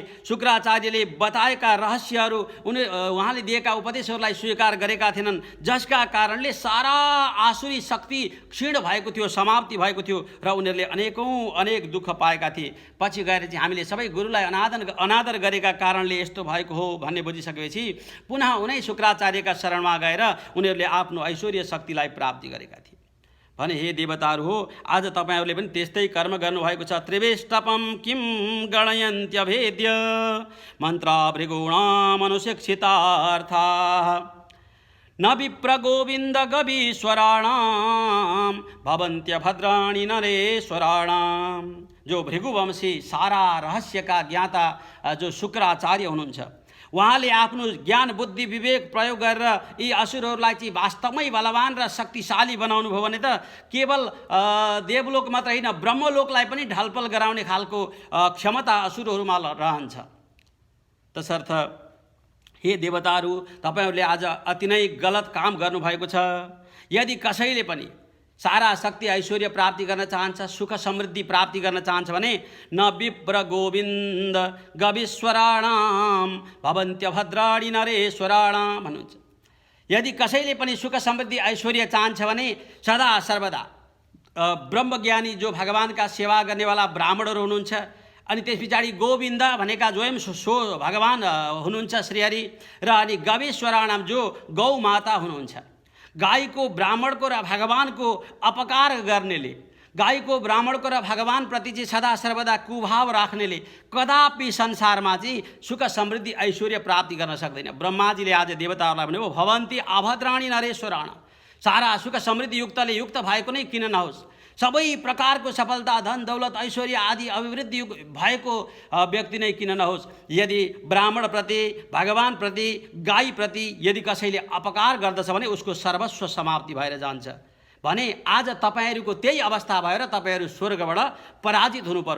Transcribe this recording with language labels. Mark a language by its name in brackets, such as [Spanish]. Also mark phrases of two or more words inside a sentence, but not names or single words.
[Nepali] शुक्राचार्यले बताएका रहस्यहरू उहाँले दिएका उपदेशहरूलाई स्वीकार गरेका थिएनन्, जसका कारणले सारा आसुरी शक्ति क्षीण भएको थियो, समाप्ति भएको थियो र उनीहरूले अनेक दुःख पाएका थिए। पछि गएर चाहिँ हामीले सबै गुरुलाई अनादर गरेका कारणले यस्तो भएको हो भन्ने बुझिसकेपछि पुनः उनै शुक्राचार्यका शरणमा गएर उनीहरूले आफ्नो ऐश्वर्य शक्तिलाई प्राप्ति गरेका थिए भने हे देवताहरू हो, आज तपाईहरूले पनि त्यस्तै कर्म गर्नुभएको छ। [Sanskrit] त्रिवेष्टपम किम गणयन्त्यभेद्य मन्त्र भृगुणामनुशिक्षितार्था न विप्र गोविन्द गवीश्वराणाम भवन्त्य भद्राणि नरेश्वराणाम। [Nepali] जो भृगुवंशी सारा रहस्यका ज्ञाता जो शुक्राचार्य हुनुहुन्छ, उहाँले आफ्नो ज्ञान बुद्धि विवेक प्रयोग गरेर यी असुरहरूलाई चाहिँ वास्तवमै बलवान र शक्तिशाली बनाउनु भयो भने त केवल देवलोक मात्र होइन ब्रह्मलोकलाई पनि ढलपल गराउने खालको क्षमता असुरहरूमा रहन्छ। तसर्थ हे देवताहरू, तपाईँहरूले आज अति नै गलत काम गर्नुभएको छ। यदि कसैले पनि सारा शक्ति ऐश्वर्य प्राप्ति गर्न चाहन्छ, सुख समृद्धि प्राप्ति गर्न चाहन्छ भने [Sanskrit] न विप्र गोविन्द गवीश्वराणाम भवन्त्य भद्राणि नरेश्वराणाम [Nepali] भन्नुहुन्छ। यदि कसैले पनि सुख समृद्धि ऐश्वर्य चाहन्छ भने सदा सर्वदा ब्रह्मज्ञानी जो भगवानका सेवा गर्नेवाला ब्राह्मणहरू हुनुहुन्छ, अनि त्यस पछाडि गोविन्द भनेका स्वयं सो भगवान हुनुहुन्छ श्रीहरि, र अनि गवीश्वराणाम जो गौ माता हुनुहुन्छ। गाईको ब्राह्मणको र भगवानको अपकार गर्नेले, गाईको ब्राह्मणको र भगवानप्रति चाहिँ सदा सर्वदा कुभाव राख्नेले कदापि संसारमा चाहिँ सुख समृद्धि ऐश्वर्य प्राप्ति गर्न सक्दैन। ब्रह्माजीले आज देवताहरूलाई भन्नुभयो [Sanskrit] भवन्ति अभद्राणि नरेश्वराण, [Nepali] सारा सुख समृद्धि युक्तले युक्त भएको नै किन नहोस्, सबै प्रकारको सफलता, धन दौलत, ऐश्वर्य आदि अभिवृद्धि भएको व्यक्ति नै किन नहोस्, यदि ब्राह्मणप्रति, भगवानप्रति, गाईप्रति यदि कसैले अपकार गर्दछ भने उसको सर्वस्व समाप्ति भएर जान्छ भने आज तपाईहरूको त्यही अवस्था भएर तपाईहरू स्वर्गबाट पराजित हुनु पर्यो।